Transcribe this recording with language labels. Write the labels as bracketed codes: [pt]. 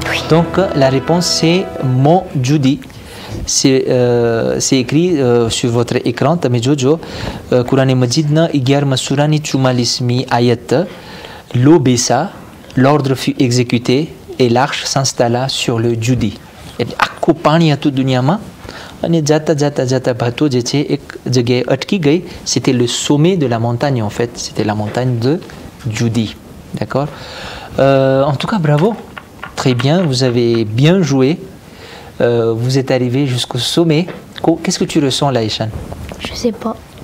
[fr] Donc, la réponse, c'est Mont Judi. C'est écrit sur votre écran, [gu] Tame Jojo, Quran Majid na 11 surani 44 ayat, [fr] l'eau baissa, l'ordre fut exécuté et l'arche s'installa sur le Judi. [gu] Et akko pani hatu dunia ma, અને જાતા જાતા જાતા bateau જે છે એક જગ્યાએ અટકી ગઈ. [fr] C'était le sommet de la montagne en fait, c'était la montagne de Judi. D'accord. En tout cas, bravo, très bien, vous avez bien joué. Vous êtes arrivé jusqu'au sommet. Qu'est-ce que tu ressens là, Ishan? Je sais pas.